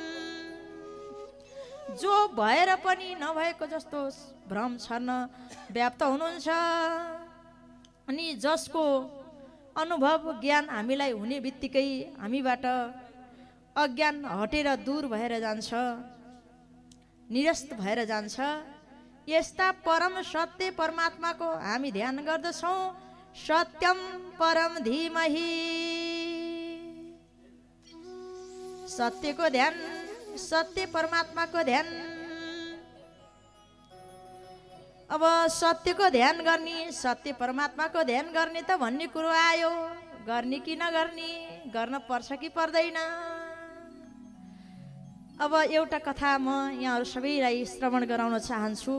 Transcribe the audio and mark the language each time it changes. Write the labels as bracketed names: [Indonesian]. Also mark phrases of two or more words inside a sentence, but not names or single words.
[Nepali] जो भएर पनि नभएको जस्तो भ्रम छर्न व्याप्त हुनुहुन्छ, अनि जसको अनुभव ज्ञान हामीलाई हुने बित्तिकै हामीबाट अज्ञान हटेर दूर भएर जान्छ, निरस्त भएर जान्छ। यस्ता परम सत्य परमात्माको हामी ध्यान गर्दछौँ। [Sanskrit] सत्यम परम धीमहि। [Nepali] सत्यको ध्यान, सत्य परमात्माको ध्यान। अब सत्यको ध्यान गर्ने, सत्य परमात्माको ध्यान गर्ने त भन्ने कुरो आयो। गर्ने कि नगर्ने, गर्न पर्छ कि पर्दैन। अब एउटा कथा म यहाँहरू सबैलाई श्रवण गराउन चाहन्छु।